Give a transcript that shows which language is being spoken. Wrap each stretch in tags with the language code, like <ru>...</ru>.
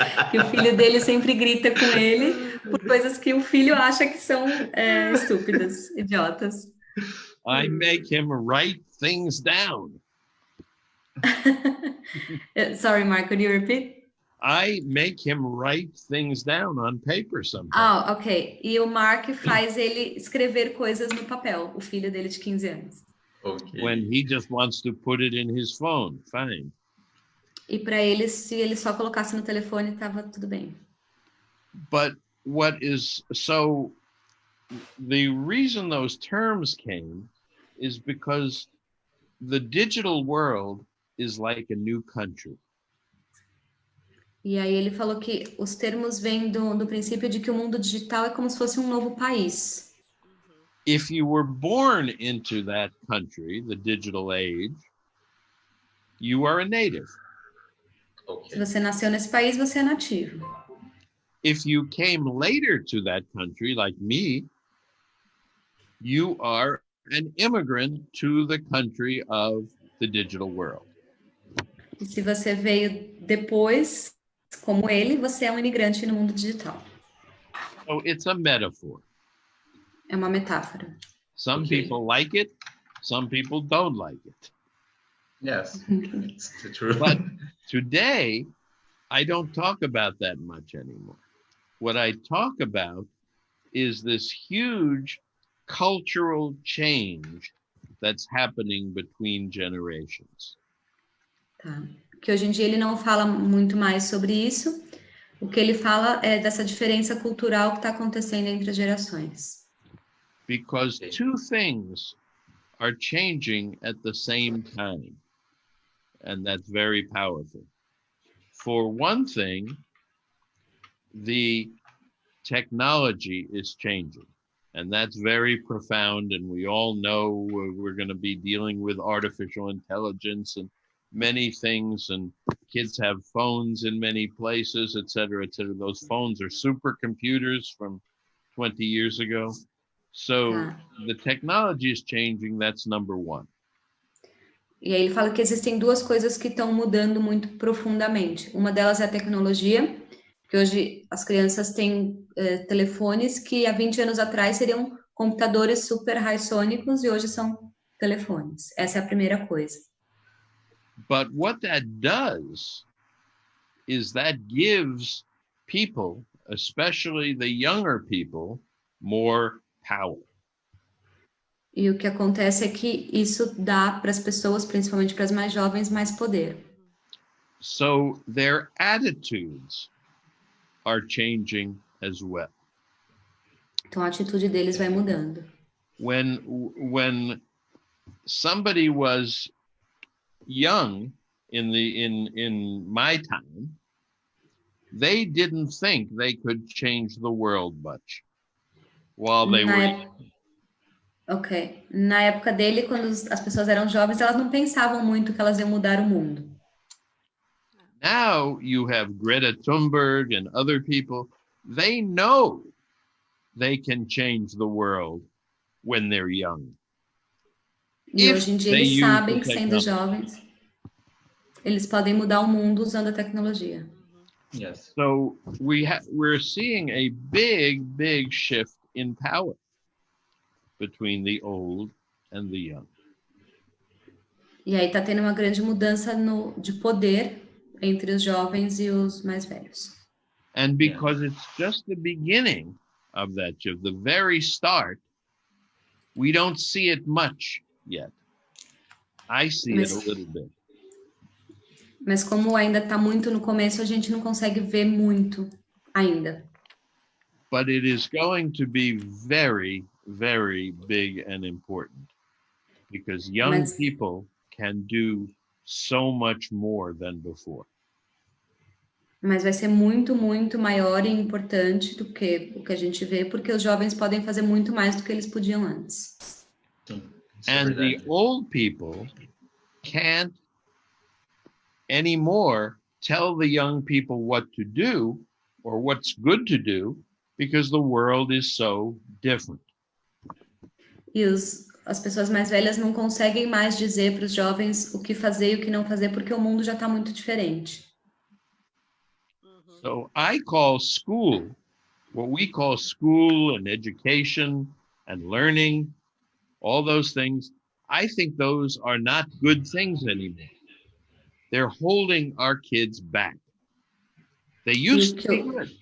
<pt>Que o filho dele sempre grita com ele por coisas que o filho acha que são estúpidas, idiotas.</pt> <en>I make him write things down. Sorry, Mark, could you repeat? I make him write things down on paper sometimes. Ok.</en> <pt>E o Mark faz ele escrever coisas no papel, o filho dele de 15 anos. Okay.</pt> <en>When he just wants to put it in his phone, fine.</en> <pt>E para ele, se ele só colocasse no telefone, tava tudo bem.</pt> <en>But the reason those terms came is because the digital world is like a new country.</en> <pt>E aí ele falou que os termos vêm do princípio de que o mundo digital é como se fosse um novo país.</pt> <en>If you were born into that country, the digital age, you are a native.</en> <pt>Se você nasceu nesse país, você é nativo.</pt> <en>If you came later to that country, like me, you are an immigrant to the country of the digital world.</en> <pt>E se você veio depois, como ele, você é um imigrante no mundo digital.</pt> <en>So it's a metaphor.</en> <pt>É uma metáfora.</pt> <en>Some people like it, some people don't like it. Yes, it's true. But today, I don't talk about that much anymore. What I talk about is this huge cultural change that's happening between generations. Tá.</en> <pt>Que hoje em dia ele não fala muito mais sobre isso. O que ele fala é dessa diferença cultural que está acontecendo entre as gerações.</pt> <en>Because two things are changing at the same time. And that's very powerful. For one thing, the technology is changing. And that's very profound. And we all know we're going to be dealing with artificial intelligence and many things. And kids have phones in many places, et cetera, et cetera. Those phones are supercomputers from 20 years ago. So the technology is changing. That's number one.</en> <pt>E aí ele fala que existem duas coisas que estão mudando muito profundamente. Uma delas é a tecnologia, que hoje as crianças têm telefones que há 20 anos atrás seriam computadores super high-sônicos e hoje são telefones. Essa é a primeira coisa.</pt> <en>But what that does is that gives people, especially the younger people, more power.</en> <pt>E o que acontece é que isso dá para as pessoas, principalmente para as mais jovens, mais poder.</pt> <en>So their attitudes are changing as well.</en> <pt>Então a atitude deles vai mudando.</pt> <en>When somebody was young in my time, they didn't think they could change the world much while they were. Ok.</en> <pt>Na época dele, quando as pessoas eram jovens, elas não pensavam muito que elas iam mudar o mundo.</pt> <en>Now you have Greta Thunberg and other people. They know they can change the world when they're young.</en> <pt>E hoje em dia eles sabem que, sendo jovens, eles podem mudar o mundo usando a tecnologia.</pt> <en>Yes. So we're seeing a big shift in power between the old and the young.</en> <pt>E aí está tendo uma grande mudança de poder entre os jovens e os mais velhos.</pt> <en>And because it's just the beginning of that shift, the very start, we don't see it much yet. I see it a little bit.</en> <pt>Mas como ainda está muito no começo, a gente não consegue ver muito ainda.</pt> <en>But it is going to be very big and important because young people can do so much more than before.</en> <pt>Mas vai ser muito maior e importante do que o que a gente vê, porque os jovens podem fazer muito mais do que eles podiam antes.</pt> <en>And the old people can't anymore tell the young people what to do or what's good to do because the world is so different.</en> <pt>E as pessoas mais velhas não conseguem mais dizer para os jovens o que fazer e o que não fazer, porque o mundo já está muito diferente.</pt> <en>So I call school, what we call school and education and learning, all those things, I think those are not good things anymore. They're holding our kids back. They used to be good.</en>